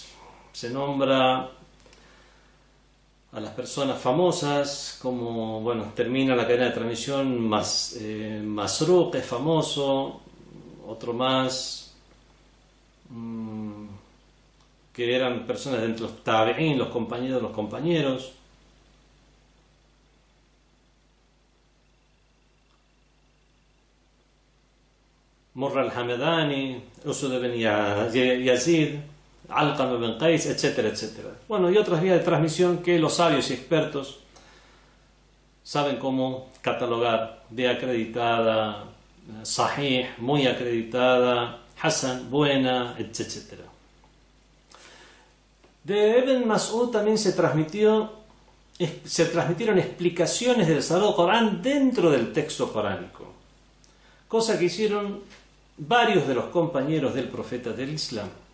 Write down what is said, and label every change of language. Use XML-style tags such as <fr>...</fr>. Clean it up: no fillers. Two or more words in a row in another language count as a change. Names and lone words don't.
<es>Se nombra a las personas famosas, como, termina la cadena de transmisión, Masruq es famoso, otro más, que eran personas de entre los tabi'in, los compañeros de los compañeros. Murra al-Hamadani, Usud ibn Yazid, Alqam ibn Qais, etcétera, etcétera. Bueno, y otras vías de transmisión que los sabios y expertos saben cómo catalogar: de acreditada, sahih, muy acreditada, hasan, buena, etcétera. De Ibn Mas'ud también se transmitieron explicaciones del Sagrado Corán dentro del texto coránico, cosa que hicieron varios de los compañeros del profeta del Islam,</es>